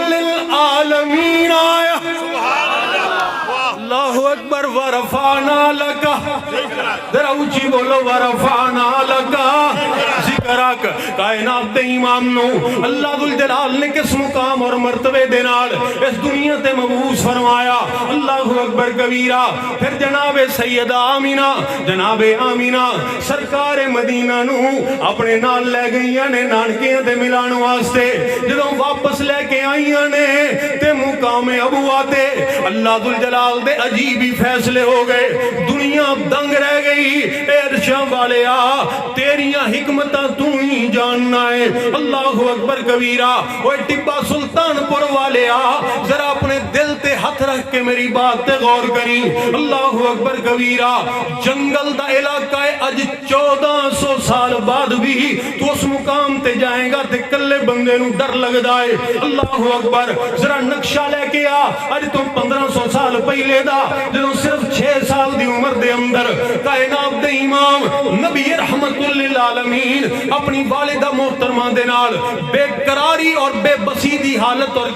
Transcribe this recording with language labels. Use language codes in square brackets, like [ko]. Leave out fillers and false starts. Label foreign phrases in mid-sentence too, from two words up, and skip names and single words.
[pa] للعالمین آیا [ar] اللہ اکبر ورفعنا لکا [pa] ذرا اونچی بولو [ar] ورفعنا لکا ذکرک [pa] کائنات دے امام نو اللہ ذوالجلال نے کس مقام اور مرتبے دے نال اس دنیا تے مبعوث فرمایا [ar] اللہ اکبر کبیرہ [pa] پھر جناب سیدہ آمینہ سرکار مدینہ نو اپنے نال لے گئیاں نے نانکیاں تے ملان واسطے جدوں واپس لے کے آئیاں نے تے مقام ابوا تے اللہ ذوالجلال دے عجیبی فیصلے ہو گئے دنیا دنگ رہ گئی اے عرشاں والے آ تیریاں حکمتاں تو ہی جاننا ہے [ar] اللہ اکبر کبیرہ [pa] وہ ٹبا سلطان پور والے آ ذرا اپنے دل تے ہاتھ رکھ کے میری بات تے غور کری [ar] اللہ اکبر کبیرہ [pa] جنگل دا علاقہ ہے اج 1400 سال بعد بھی تو اس مقام تے جائیں گا تے کلے بندے نو ڈر لگ جائے [ar] اللہ اکبر [pa] ذرا نقشہ لے کے آ اج تو 1500 سال پہلے دا جدوں صرف 6 سال دی عمر دے اندر کائنات دے امام نبی رحمت للعالمین اپنی والدہ محترمہ دے نال بے قراری اور بے بسی دی حالت اور